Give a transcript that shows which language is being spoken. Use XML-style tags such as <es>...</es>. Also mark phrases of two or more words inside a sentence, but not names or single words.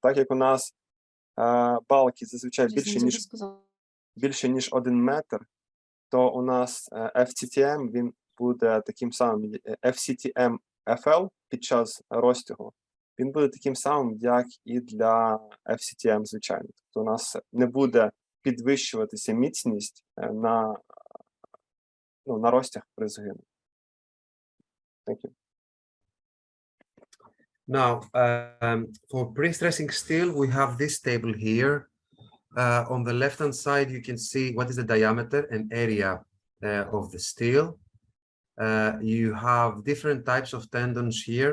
<uk>Так як у нас балки зазвичай більше, ніж 1 метр, то у нас FCTM, він буде таким самим, FCTM FL під час розтягу, він буде таким самим, як і для FCTM звичайно. Тобто у нас не буде підвищуватися міцність на розтяг при згину.</uk> <en>Thank you. Now, for pre-stressing steel, we have this table here. On the left-hand side, you can see what is the diameter and area of the steel. You have different types of tendons here.</en>